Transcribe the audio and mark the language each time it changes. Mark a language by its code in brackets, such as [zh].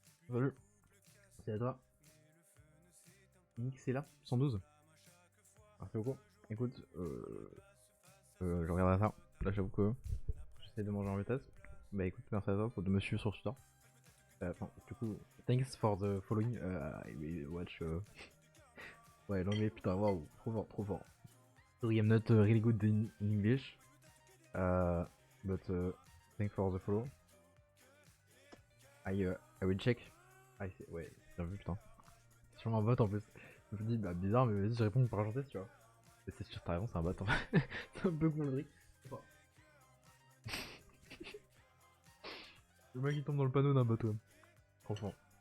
[fr] Salut. C'est à toi. Nick c'est là 112. Merci beaucoup. Écoute, je regarderai ça. Là j'avoue que j'essaie de manger en vitesse. Bah écoute, merci à toi pour de me suivre sur Twitter. [en] Enfin, du coup, thanks for the following. I will watch. [fr] Ouais, l'anglais, putain, waouh, trop fort, trop fort. [en] Sorry, I'm not really good in English. Uh, but thanks for the follow. [fr] I will check. Ah, ouais, bien vu, putain. C'est sûrement un bot en plus. Je me dis, bah bizarre, mais vas-y, je réponds par gentillesse, tu vois. Et c'est sûr, t'as raison, c'est un bot en fait. C'est un peu connerie. Le mec il tombe dans le panneau d'un bot, ouais. Franchement.